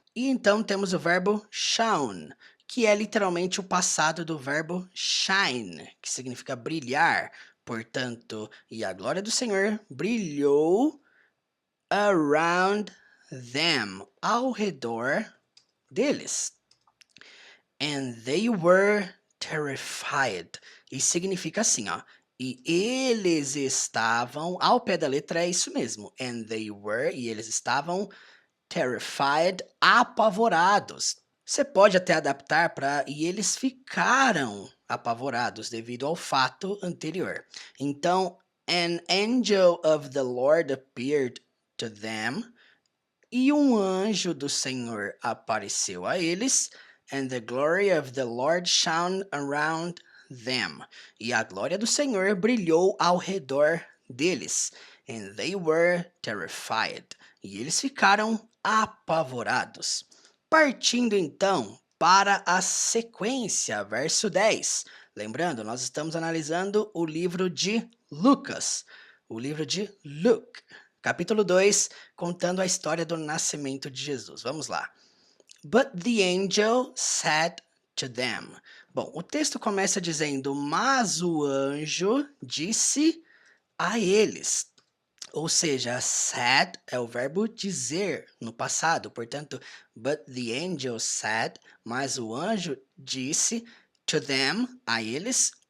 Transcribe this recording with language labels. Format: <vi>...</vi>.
<pt>E então temos o verbo shone, que é literalmente o passado do verbo shine, que significa brilhar. Portanto, e a glória do Senhor brilhou</pt> <en>around them,</en> <pt>ao redor deles.</pt> <en>And they were terrified.</en> <pt>E significa assim, ó. E eles estavam, ao pé da letra é isso mesmo.</pt> <en>And they were,</en> <pt>e eles estavam terrified, apavorados. Você pode até adaptar para e eles ficaram apavorados devido ao fato anterior.</pt> <en>Então, an angel of the Lord appeared to them,</en> <pt>e um anjo do Senhor apareceu a eles,</pt> <en>and the glory of the Lord shone around them.</en> <pt>E a glória do Senhor brilhou ao redor deles,</pt> <en>and they were terrified.</en> <pt>E eles ficaram apavorados. Partindo então para a sequência, verso 10. Lembrando, nós estamos analisando o livro de Lucas, o livro de Luke, capítulo 2, contando a história do nascimento de Jesus. Vamos lá.</pt> <en>But the angel said to them.</en> <pt>Bom, o texto começa dizendo, mas o anjo disse a eles. Ou seja, said é o verbo dizer no passado. Portanto,</pt> <en>but the angel said,</en> <pt>mas o anjo disse</pt> <en>to them,</en> <pt>a eles.</pt>